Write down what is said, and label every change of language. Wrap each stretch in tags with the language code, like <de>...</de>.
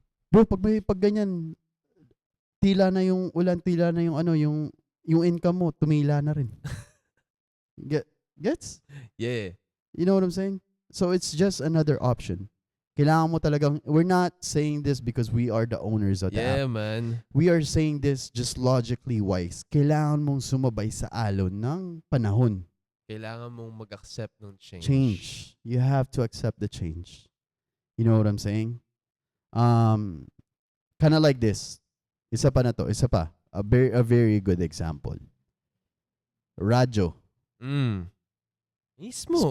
<tl>Bro, pag ganyan, tila na yung ulan, tila na yung yung income mo, tumila na rin. Gets?</tl> <en>Yeah. You know what I'm saying? So it's just another option.</en> <tl>Kailangan mo talagang,</tl> <en>we're not saying this because we are the owners of the Yeah, app. man. We are saying this just logically wise.</en> <tl>Kailangan mong sumabay sa alon ng panahon. Kailangan mong mag-accept ng change.</tl> <en>Change. You have to accept the change. You know what I'm saying? Kind of like this.</en> <tl>Isa pa na to. Isa pa.</tl> <en>A very good example. Radyo.</en> <tl>Mm. Mismo.</tl>